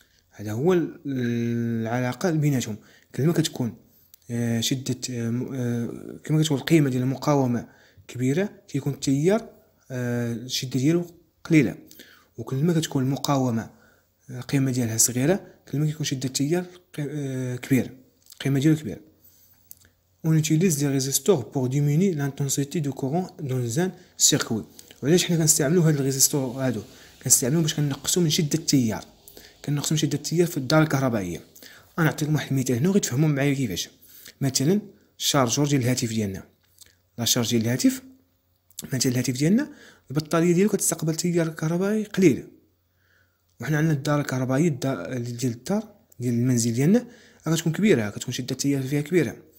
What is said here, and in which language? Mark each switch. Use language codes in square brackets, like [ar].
[ar] هذا هو العلاقة بيناتهم. كل ما كتكون شدة كما كتكون القيمة ديال المقاومة كبيرة كيكون التيار الشدة ديالو قليلة، وكل ما كتكون المقاومة القيمة ديالها صغيرة كل ما كيكون شدة التيار كبيرة، القيمة ديالو كبيرة. [fr] On utilise des résistors pour diminuer l'intensité du courant dans un circuit. [ar] وعلاش حنا كنستعملو هاد الريزيستور هادو؟ كنستعملو باش كنقصو من شدة التيار، كنقصو من شدة التيار في الدار الكهربائية. انا نعطيكم واحد المثال هنا وغتفهموا معايا كيفاش. مثلا الشارجور ديال الهاتف ديالنا، لا شارج ديال الهاتف، مثلا الهاتف ديالنا البطاريه ديالو كتستقبل تيار كهربائي قليل، وحنا عندنا الدار الكهربائيه ديال الدار ديال المنزل ديالنا غتكون كبيره، كتكون شده التيار فيها كبيره.